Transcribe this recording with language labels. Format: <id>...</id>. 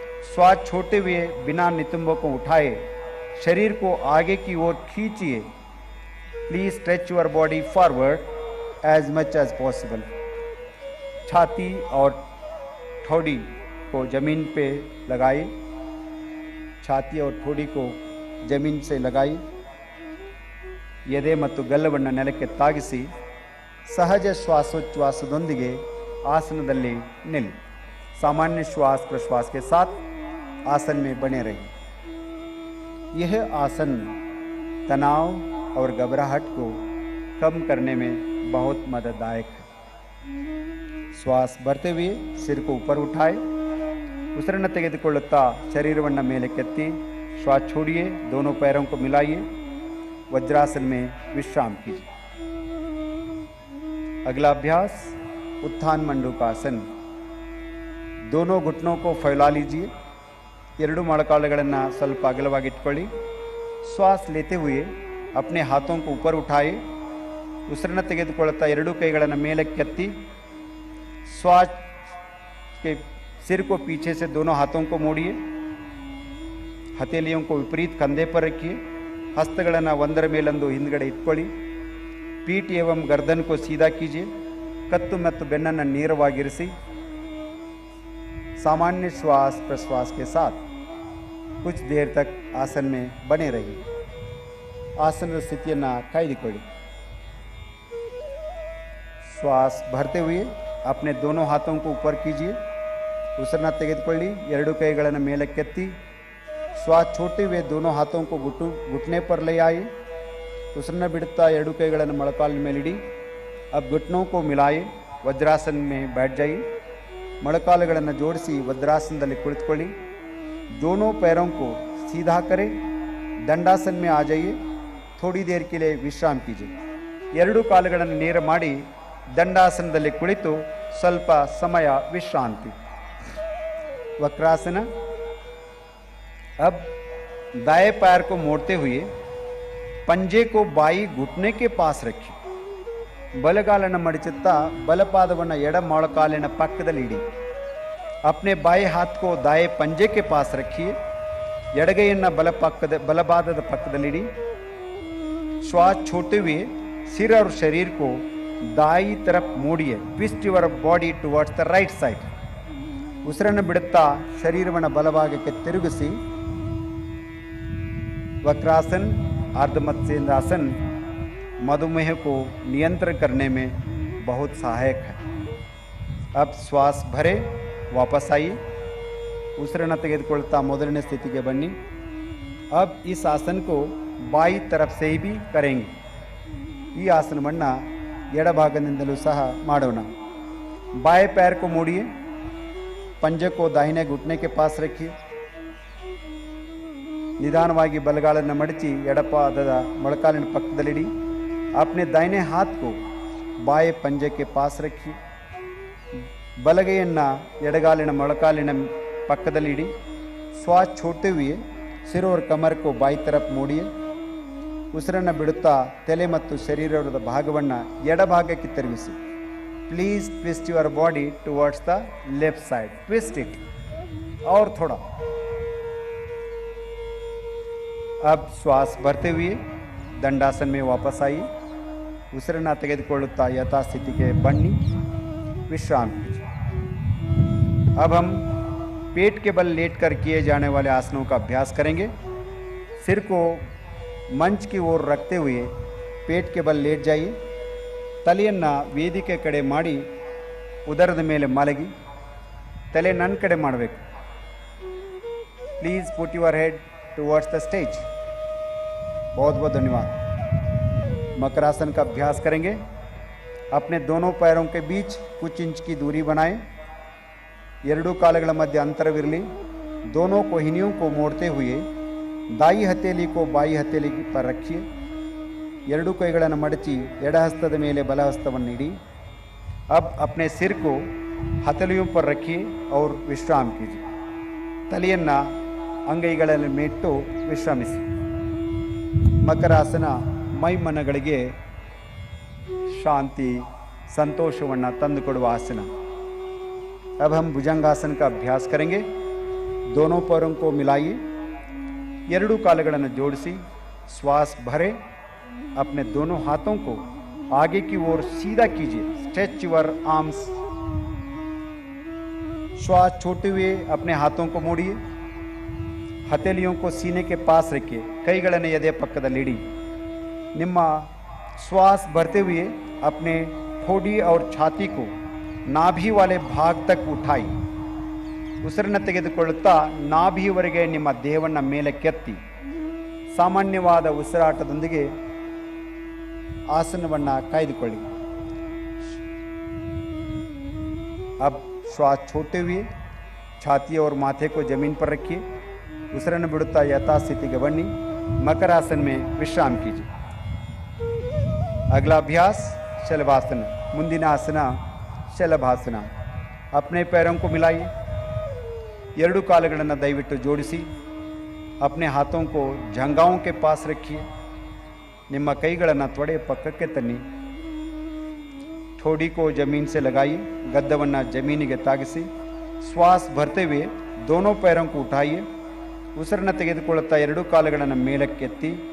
<hi>श्वास छोड़ते हुए बिना नितंबों को उठाए शरीर को आगे की ओर खींचिए।</hi> <en>Please stretch your body forward as much as possible.</en> <hi>छाती और ठोड़ी को जमीन पे लगाइए। छाती और ठोड़ी को जमीन से लगाइए।</hi> <kn>ಎದೆ ಮತ್ತು ಗಲ್ಲವನ್ನು ನೆಲಕ್ಕೆ ತಾಗಿಸಿ ಸಹಜ ಶ್ವಾಸೋಚ್ಛ್ವಾಸದೊಂದಿಗೆ आसनदल्ली निल।</kn> <hi>सामान्य श्वास प्रश्वास के साथ आसन में बने रहिए। यह आसन तनाव और घबराहट को कम करने में बहुत मदददायक है। श्वास भरते हुए सिर को ऊपर उठाए।</hi> <kn>उसिरನ್ನು ತೆಗೆದುಕೊಳ್ಳುತ್ತಾ ಶರೀರವನ್ನು ಮೇಲಕ್ಕೆತ್ತಿ</kn> <hi>श्वास छोड़िए। दोनों पैरों को मिलाइए। वज्रासन में विश्राम कीजिए। अगला अभ्यास उत्थान मंडूकासन। दोनों घुटनों को फैला लीजिए।</hi> <kn>ಎರಡು ಮೊಳಕಾಲುಗಳನ್ನು ಸ್ವಲ್ಪ ಅಗಲವಾಗಿ ಇಟ್ಕೊಳ್ಳಿ।</kn> <hi>श्वास लेते हुए अपने हाथों को ऊपर उठाए।</hi> <kn>ಉಸಿರನ್ನು ತೆಗೆದುಕೊಳ್ಳುತ್ತಾ ಎರಡು ಕೈಗಳನ್ನು ಮೇಲಕ್ಕೆತ್ತಿ</kn> <hi>श्वास के सिर को पीछे से दोनों हाथों को मोड़िए। हथेलियों को विपरीत कंधे पर रखिए।</hi> <kn>हस्तಗಳನ್ನು ಒಂದರ ಮೇಲೊಂದು ಹಿಂದ್ಗಡೆ ಇಟ್ಕೊಳ್ಳಿ।</kn> <hi>पीठ एवं गर्दन को सीधा कीजिए।</hi> <kn>कत्तु ಮತ್ತು ಬೆನ್ನನ್ನು ನೇರವಾಗಿರಿಸಿ।</kn> <hi>सामान्य श्वास प्रश्वास के साथ कुछ देर तक आसन में बने रहिए।</hi> <kn>आसन स्थितिಯನ್ನು ಕಾಯ್ದುಕೊಳ್ಳಿ।</kn> <hi>श्वास भरते हुए अपने दोनों हाथों को ऊपर कीजिए।</hi> <kn>ಉಸಿರನ್ನು ತೆಗೆದುಕೊಳ್ಳಿ। ಎರಡು ಕೈಗಳನ್ನು ಮೇಲಕ್ಕೆತ್ತಿ</kn> <hi>श्वास छोड़ते हुए दोनों हाथों को घुटने पर ले आए।</hi> <kn>उसिरನ್ನು बिड़ता ಎರಡು ಕೈಗಳನ್ನು ಮೊಳಕಾಲಿನ ಮೇಲಿಡಿ।</kn> <hi>अब घुटनों को मिलाए। वज्रासन में बैठ जाइए।</hi> <kn>ಮೊಳಕಾಲುಗಳನ್ನು ಜೋಡಿಸಿ वज्रासनದಲ್ಲಿ ಕುಳಿತುಕೊಳ್ಳಿ।</kn> <hi>दोनों पैरों को सीधा करें। दंडासन में आ जाइए। थोड़ी देर के लिए विश्राम कीजिए।</hi> <kn>ಎರಡು ಕಾಲುಗಳನ್ನು ನೇರ ಮಾಡಿ ದಂಡಾಸನದಲ್ಲಿ ಕುಳಿತು ಸ್ವಲ್ಪ ಸಮಯ ವಿಶ್ರಾಂತಿ।</kn> <hi>वक्रासन। अब दाएं पैर को मोड़ते हुए पंजे को बाई घुटने के पास रखिए।</hi> <kn>ಬಲಗಾಲನ್ನು ಮಡಚುತ್ತಾ ಬಲಪಾದವನ್ನು ಎಡ ಮೊಳಕಾಲಿನ ಪಕ್ಕದಲ್ಲಿ ಇಡಿ।</kn> <hi>अपने बाएं हाथ को दाएं पंजे के पास रखिए।</hi> <kn>ಎಡಗೈಯನ್ನು ಬಲಪಾದದ ಪಕ್ಕದಲ್ಲಿ ಇಡಿ।</kn> <hi>श्वास छोड़ते हुए सिर और शरीर को दाई तरफ मोड़िए।</hi> <en>Twist your body towards the right side.</en> <kn>ಉಸಿರನ್ನು ಬಿಡುತ್ತಾ ಶರೀರವನ್ನು ಬಲಭಾಗಕ್ಕೆ ತಿರುಗಿಸಿ।</kn> <hi>वक्रासन अर्धमत्स्येंद्रासन मधुमेह को नियंत्रण करने में बहुत सहायक है। अब श्वास भरे वापस आइए।</hi> <kn>ಉಸಿರನ್ನು ತೆಗೆದುಕೊಳ್ಳುತ್ತಾ ಮೊದಲನೇ ಸ್ಥಿತಿಗೆ ಬನ್ನಿ।</kn> <hi>अब इस आसन को बाई तरफ से भी करेंगे।</hi> <kn>ಈ ಆಸನವನ್ನು ಎಡಭಾಗದಿಂದಲೂ ಸಹ ಮಾಡೋಣ।</kn> <hi>बाएं पैर को मोड़िए। पंजे को दाहिने घुटने के पास रखिए।</hi> <kn>निदानವಾಗಿ ಬಲಗಾಲನ್ನು ಮಡಚಿ ಎಡಪಾದದ ಮೊಳಕಾಲಿನ ಪಕ್ಕದಲ್ಲಿಡಿ।</kn> <hi>अपने दाहिने हाथ को बाएं पंजे के पास रखिए।</hi> <kn>ಬಲಗೈಯನ್ನು ಎಡಗಾಲಿನ ಮೊಳಕಾಲಿನ ಪಕ್ಕದಲ್ಲಿಡಿ।</kn> <hi>श्वास छोड़ते हुए सिर और कमर को बाई तरफ मोड़िए।</hi> <kn>ಉಸಿರನ್ನು ಬಿಡುತ್ತಾ ತಲೆ ಮತ್ತು ಶರೀರದ ಭಾಗವನ್ನು ಎಡಭಾಗಕ್ಕೆ ತಿರುಗಿಸಿ।</kn> <en>Please twist your body towards the left side. Twist it</en> <hi>और थोड़ा। अब श्वास भरते हुए दंडासन में वापस आइए।</hi> <kn>ಉಸಿರನ್ನು ತೆಗೆದುಕೊಳ್ಳುತ್ತಾ ಯಥಾಸ್ಥಿತಿಗೆ ಬನ್ನಿ।</kn> <hi>विश्राम कीजिए। अब हम पेट के बल लेटकर किए जाने वाले आसनों का अभ्यास करेंगे। सिर को मंच की ओर रखते हुए पेट के बल लेट जाइए।</hi> <kn>ತಲೆಯನ್ನು ವೇದಿಕೆ ಕಡೆ ಮಾಡಿ ಉದರದ ಮೇಲೆ ಮಲಗಿ ತಲೆ ನನ್ನ ಕಡೆ ಮಾಡಬೇಕು।</kn> <en>Please put your head towards the stage.</en> <hi>बहुत बहुत धन्यवाद। मकरासन का अभ्यास करेंगे। अपने दोनों पैरों के बीच कुछ इंच की दूरी बनाएं।</hi> <kn>ಎರಡು ಕಾಲುಗಳ ಮಧ್ಯೆ ಅಂತರವಿರಲಿ।</kn> <hi>दोनों कोहिनियों को मोड़ते हुए दाई हथेली को बाई हथेली पर रखिए।</hi> <kn>ಎರಡು ಕೈಗಳನ್ನು ಮಡಚಿ ಎಡ ಹಸ್ತದ ಮೇಲೆ ಬಲ ಹಸ್ತವನ್ನು ಇಡಿ।</kn> <hi>अब अपने सिर को हथेलियों पर रखिए और विश्राम कीजिए।</hi> <kn>ತಲೆಯನ್ನು ಅಂಗೈಗಳಲ್ಲಿ ಮೇಟ್ಟು ವಿಶ್ರಮಿಸಿ. ಮಕರಾಸನ ಮೈಮನಗಳಿಗೆ ಶಾಂತಿ ಸಂತೋಷವನ್ನು ತಂದುಕೊಡುವ आसन.</kn> <hi>अब हम भुजंगासन का अभ्यास करेंगे. दोनों पैरों को मिलाइए,</hi> <kn>ಎರಡೂ ಕಾಲುಗಳನ್ನು ಜೋಡಿಸಿ</kn> <hi>श्वास भरे. अपने दोनों हाथों को आगे की ओर सीधा कीजिए.</hi> <en>Stretch your arms.</en> <hi>श्वास छोड़ते हुए अपने हाथों को मोड़िए. हथेलियों को सीने के पास रखिए.</hi> <kn>ಕೈಗಳನ್ನು ಎದೆ ಪಕ್ಕದಲ್ಲಿಡಿ.</kn> <hi>ನಿಮ್ಮ श्वास भरते हुए अपने ठोड़ी और छाती को नाभि वाले भाग तक उठाई.</hi> <kn>ಉಸಿರನ್ನು ತೆಗೆದುಕೊಳ್ಳುತ್ತಾ ನಾಭಿಯವರೆಗೆ ನಿಮ್ಮ ದೇಹವನ್ನು ಮೇಲಕ್ಕೆತ್ತಿ ಸಾಮಾನ್ಯವಾದ ಉಸಿರಾಟದೊಂದಿಗೆ ಆಸನವನ್ನು ಕಾಯ್ದುಕೊಳ್ಳಿ.</kn> <hi>अब श्वास छोड़ते हुए छाती और माथे को जमीन पर रखिए.</hi> <kn>ಉಸಿರನ್ನು ಬಿಡುತ್ತಾ ಯಥಾಸ್ಥಿತಿಗೆ ಬನ್ನಿ.</kn> <hi>मकरासन में विश्राम कीजिए. अगला अभ्यास शलभासन.</hi> <kn>ಮುಂದಿನ ಆಸನ ಶಲಭಾಸನ.</kn> <hi>अपने पैरों को मिलाइए.</hi> <kn>ಎರಡೂ ಕಾಲುಗಳನ್ನು ದಯವಿಟ್ಟು ಜೋಡಿಸಿ.</kn> <hi>अपने हाथों को जंघाओं के पास रखिए.</hi> <kn>ನಿಮ್ಮ ಕೈಗಳನ್ನು ತೊಡೆ ಪಕ್ಕಕ್ಕೆ ತನ್ನಿ.</kn> <hi>ठोड़ी को जमीन से लगाइए.</hi> <kn>ಗದ್ದವನ್ನು ಜಮೀನಿಗೆ ತಾಗಿಸಿ.</kn> <hi>श्वास भरते हुए दोनों पैरों को उठाइए.</hi> <kn>ಉಸಿರನ್ನು ತೆಗೆದುಕೊಳ್ಳುತ್ತಾ ಎರಡೂ ಕಾಲುಗಳನ್ನು ಮೇಲಕ್ಕೆತ್ತಿ.</kn>